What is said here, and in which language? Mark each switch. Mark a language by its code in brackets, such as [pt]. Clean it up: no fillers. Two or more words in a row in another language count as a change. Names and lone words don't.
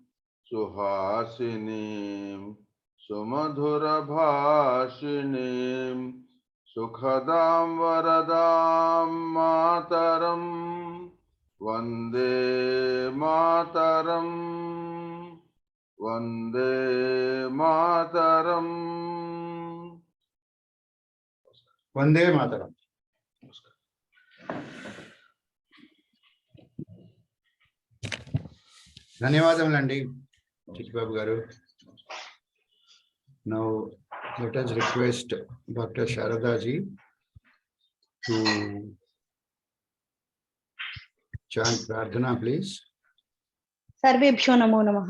[sa] सुहासिनीं सुमधुर भाषिणीं सुखदां वरदां मातरम् वन्दे मातरम् वन्दे मातरम्. वन्दे मातरम्. [te] ధన్యవాదములండి చిట్టిబాబు గారు. [en] Now let us request Dr. Sharda ji to chant Prarthana, please. [sa] सर्वेभ्यो नमो नमः.